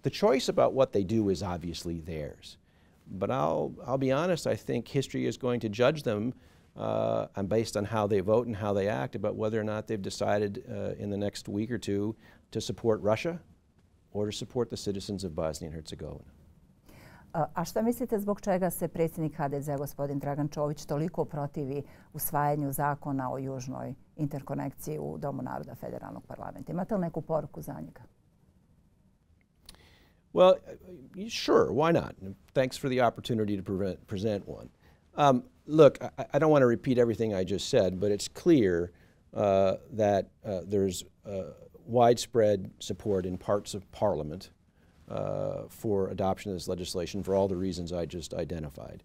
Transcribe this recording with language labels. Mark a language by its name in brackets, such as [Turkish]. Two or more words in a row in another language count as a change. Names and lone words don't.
[English] The choice about what they do is obviously theirs. But I'll be honest, I think history is going to judge them and based on how they vote and how they act about whether or not they've decided in the next week or two to support Russia or to support the citizens of Bosnia and Herzegovina. [Bosnian] A šta mislite zbog čega se predsjednik HDZ-a gospodin Dragan Čović toliko protivi usvajanju zakona o južnoj interkonekciji u Domu naroda Federalnog parlamenta? Imate li neku poruku za njega? [English] Well, sure, why not? Thanks for the opportunity to present one. Look, I don't want to repeat everything I just said, but it's clear that there's widespread support in parts of Parliament for adoption of this legislation for all the reasons I just identified.